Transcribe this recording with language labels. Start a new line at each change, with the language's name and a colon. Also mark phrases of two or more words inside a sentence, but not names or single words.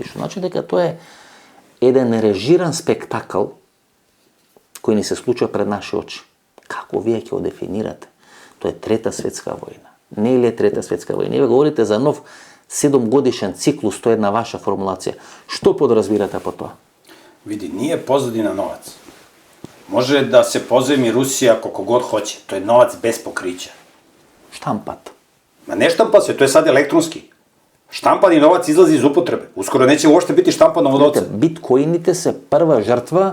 Macedonian: Што значи дека тоа е еден режиран спектакл кој ни се случува пред наши очи. Како вие ќе го дефинирате? Тоа е трета светска војна. Не е ли трета светска војна? Вие говорите за нов 7-годишен циклус, тоа е една ваша формулација. Што подразбирате по тоа?
Serbian: Види, nije pozadina novac. Može da se pozajmi Rusija koliko god hoće. To je novac bez pokrića. Štampat. Ma ne štampa se, to je sad elektronski. Štampani novac izlazi iz upotrebe. Uskoro neće uopšte biti štampano novca. Bitcoinite se prva žrtva...